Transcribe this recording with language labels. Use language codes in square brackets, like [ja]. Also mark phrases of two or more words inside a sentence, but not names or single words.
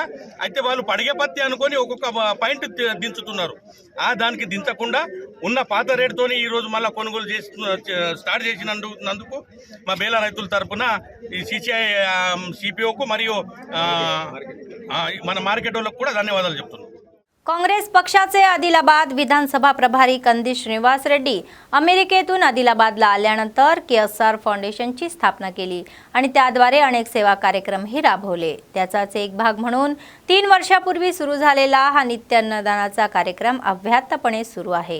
[te] అయితే వాళ్ళు పడిగే పత్తి అనుకొని ఒక్కొక్క పాయింట్ దించుతున్నారు. దానికి దించకుండా ఉన్న పాత రేటుతోని ఈరోజు మళ్ళీ కొనుగోలు స్టార్ట్ చేసినందుకు మా బేలా రైతుల తరఫున ఈ సిసిఐ సిపిఓకు మరియు మన మార్కెట్ వాళ్ళకు కూడా ధన్యవాదాలు చెప్తున్నాం. [mr] काँग्रेस पक्षाचे आदिलाबाद विधानसभा प्रभारी कंदी श्रीनिवास रेड्डी अमेरिकेतून आदिलाबादला आल्यानंतर केएसआर फाउंडेशनची स्थापना केली आणि त्याद्वारे अनेक सेवा कार्यक्रमही राबवले. त्याचाच एक भाग म्हणून 3 वर्षापूर्वी सुरू झालेला हा नित्यान्नदानाचा कार्यक्रम अव्याहतपणे सुरू आहे.